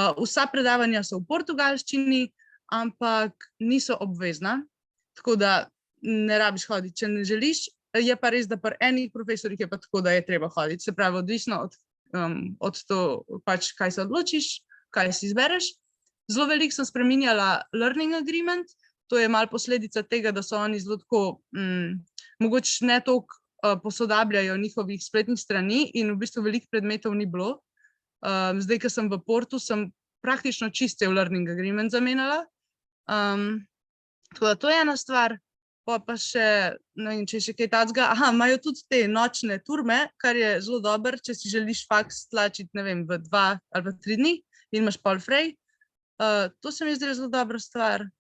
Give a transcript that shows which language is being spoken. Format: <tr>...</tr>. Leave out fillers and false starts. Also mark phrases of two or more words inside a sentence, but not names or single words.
<sl>Vsa predavanja so v portugalščini, ampak niso obvezna, tako da ne rabiš hoditi, če ne želiš. Je pa res, da pri enih profesorjih je pa tako, da je treba hoditi. Se pravi, odvisno od to, pač, kaj se odločiš, kaj si izbereš. Zelo veliko sem spreminjala</sl> <en>learning agreement,</en> <sl>to je malo posledica tega, da so oni zelo tako, mogoče ne toliko posodabljajo njihovih spletnih strani in v bistvu veliko predmetov ni bilo. Zdaj, ko sem v Portu, sem praktično čiste v</sl> <en>learning agreement</en> <sl>zamenjala. Tako da to je ena stvar, pa še, ne vem, če je še kaj takega, imajo tudi te nočne turme, kar je zelo dobro, če si želiš faks tlačiti, ne vem, v 2 ali pa 3 dni in imaš pol frej. To se mi zdi zelo dobra stvar.</sl>